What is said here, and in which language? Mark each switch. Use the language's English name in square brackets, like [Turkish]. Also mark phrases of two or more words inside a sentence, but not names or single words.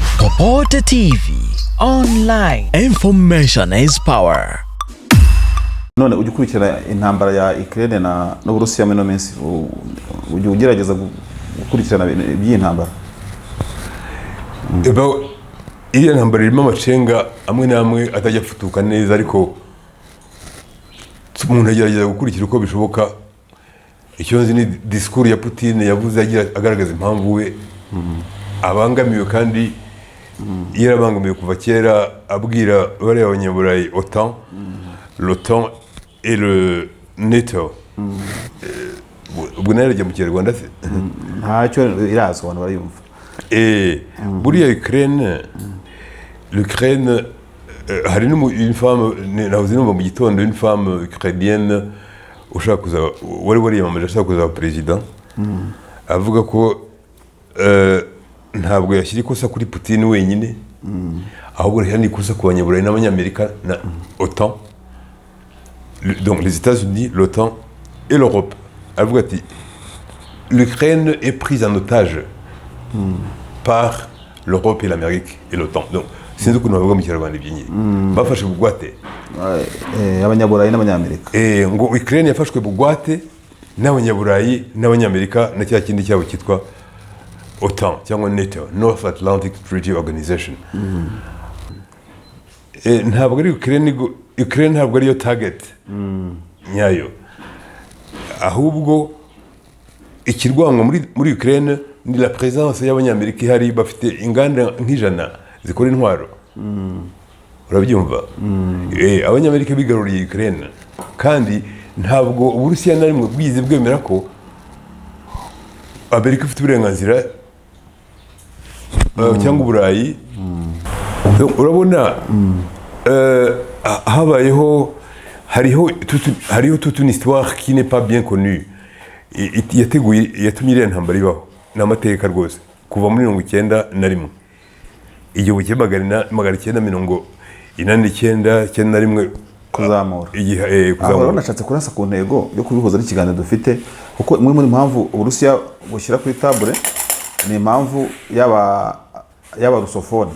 [English] Reporter TV online. Information is power. [Kinyarwanda] None ujye ukurikira intambara ya Ukraine no Burusiya muri no minsi ujye ugerageza gukurikirana by'intambara. Iyo ntambara irimo amacenga amwe namwe atajya futuka neza, ariko umuntu agerageza gukurikira uko bishoboka. Icyo nzi ni discours ya Putin yavuze agaragaza impamvu we abangamiwe, kandi yarabangamiwe kuva kera, abwira bari abanyaburayi OTAN, [French] l'OTAN et le NATO. [Kinyarwanda] Ubwo narajya mu Kinyarwanda se ntacyo irazwa abantu barayumva. Buriya l'Ukraine hari [French] une femme [Kinyarwanda] navuze numva mu gitondo, [French] une femme ukrainienne [Kinyarwanda] ushaka kuza wari yamamaje ashaka kuza president, avuga ko ntabwo yashyira ikosa kuri Putin wenyine, ahubwo yari ikosa ku banyaburayi n'abanyamerika na OTAN, [French] donc les États-Unis, l'OTAN et l'Europe. [Kinyarwanda] Avuga ati [French] l'Ukraine est prise en otage par l'Europe et l'Amérique et l'OTAN. [Kinyarwanda] Donc sinzi ukuntu bavuga mu Kinyarwanda ibyinyi bafashe bugwate abanyaburayi n'abanyamerika, ngo Ukraine yafashwe bugwate n'abanyaburayi n'abanyamerika na cya kindi cyabo cyitwa OTAN cyangwa NATO, North Atlantic Treaty Organization. Ntabwo ari Ukraine ntabwo ariyo target nyayo, ahubwo ikirwango muri Ukraine ni [French] la présence [Kinyarwanda] y'abanyamerika ihari, bafite inganda nk'ijana zikora intwaro. Urabyumva? Abanyamerika bigaruriye Ukraine, kandi ntabwo Uburusiya na rimwe bwize bwemera ko Amerika ifite uburenganzira cyangwa Uburayi. Urabona hariho [French] toute une histoire qui n'est pas bien connue. [Kinyarwanda] Yatumye iriya ntambara ibaho n'amateka rwose kuva muri 1991 igihe cy'amagana 1989 kuzamura. Kuzamura nashatse kurasa ku ntego yo kubihuza n'ikiganiro dufite, kuko imwe muri impamvu Uburusiya bushyira kuri table ni impamvu yaba rusofone.